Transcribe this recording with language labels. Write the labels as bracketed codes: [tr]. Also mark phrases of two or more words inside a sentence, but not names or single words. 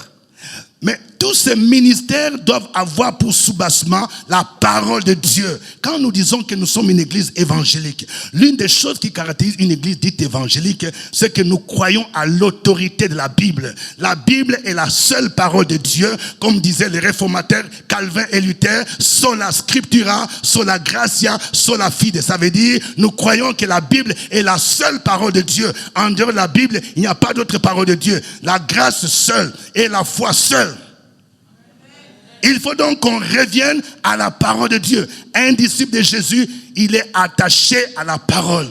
[fr] Mais tous ces ministères doivent avoir pour soubassement la parole de Dieu. Quand nous disons que nous sommes une église évangélique, l'une des choses qui caractérise une église dite évangélique, c'est que nous croyons à l'autorité de la Bible. La Bible est la seule parole de Dieu, comme disaient les réformateurs Calvin et Luther, [la] sola scriptura, sola gratia, sola fide. [fr] Ça veut dire, nous croyons que la Bible est la seule parole de Dieu. En dehors de la Bible, il n'y a pas d'autre parole de Dieu. La grâce seule et la foi seule. Il faut donc qu'on revienne à la parole de Dieu. Un disciple de Jésus, il est attaché à la parole.